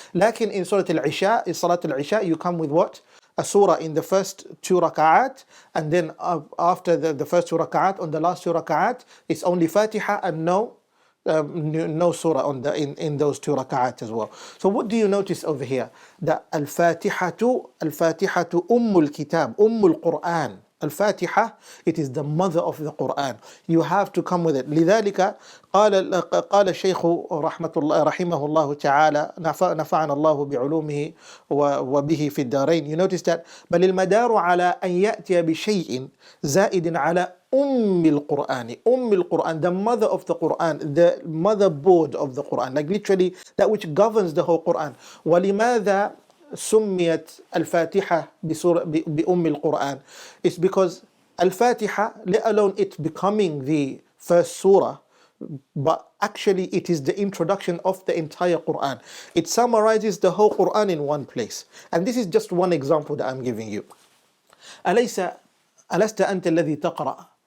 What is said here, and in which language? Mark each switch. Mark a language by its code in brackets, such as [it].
[en] Lakin in Surah Al-Isha, in Surah Al-Isha, you come with what? A surah in the first two raka'at, and then after the first two raka'at, on the last two raka'at, it's only Fatiha and no surah on in those two raka'at as well. So what do you notice over here? That Al-Fatihatu Ummul Kitab, Ummul Quran. Al-Fatiha, it is the mother of the Quran. You have to come with it. [ar] لذلك قال الشيخ رحمه الله تعالى نفعنا الله بعلومه وبه في الدارين. [en] You notice that [ar] بل المدار على أن يأتي بشيء زائد على القرآن. [en] القرآن, the mother of the Quran, the motherboard of the Quran, like literally that which governs the whole Quran. [ar] ولماذا سميت الفاتحة بأم القرآن? [en] It's because Al-Fatiha, let alone it becoming the first surah, but actually it is the introduction of the entire Quran. It summarizes the whole Quran in one place. And this is just one example that I'm giving you. [ar] ألست أنت الذي تقرأ?